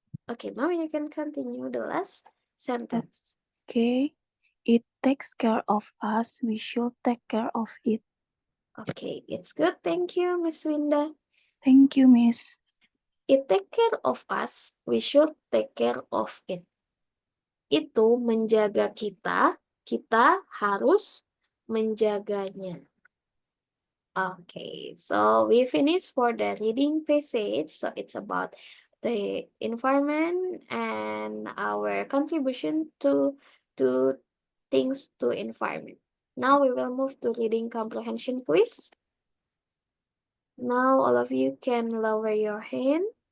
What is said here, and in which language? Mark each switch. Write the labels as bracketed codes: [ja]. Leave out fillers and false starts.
[en] Okay, now you can continue the last sentence. Okay. It takes care of us. We should take care of it. Okay, it's good. Thank you, Miss Winda. Thank you, Miss. It take care of us. We should take care of it. [id] Itu menjaga kita, kita harus menjaganya. [en] Okay, so we finished for the reading passage. So it's about the environment and our contribution to things to environment. Now we will move to reading comprehension quiz. Now all of you can lower your hand.